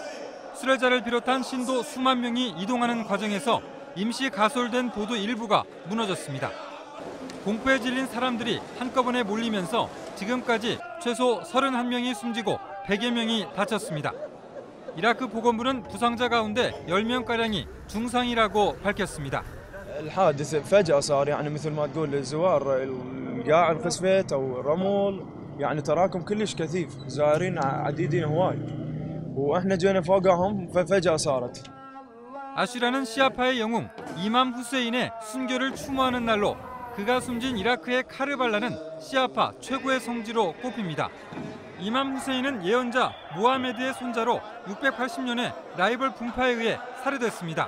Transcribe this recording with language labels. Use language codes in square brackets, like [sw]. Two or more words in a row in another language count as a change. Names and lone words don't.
[ko] 순례자를 비롯한 신도 수만 명이 이동하는 과정에서 임시 가솔된 보도 일부가 무너졌습니다. 공포에 질린 사람들이 한꺼번에 몰리면서 지금까지 최소 31명이 숨지고 100여 명이 다쳤습니다. 이라크 보건부는 부상자 가운데 10명가량이 중상이라고 밝혔습니다. [ar] الحادث فجأة صار يعني مثل ما تقول الزوار القاع الخسفيت أو رمل يعني تراكم كلش كثيف زائرين عديدين هواي وإحنا جينا فوقهم ففجأة صارت. [ko] 아슈라는 시아파의 영웅 이맘 후세인의 순교를 추모하는 날로 그가 숨진 이라크의 카르발라는 시아파 최고의 성지로 꼽힙니다. 이맘 후세인은 예언자 모하메드의 손자로 680년에 라이벌 분파에 의해 살해됐습니다.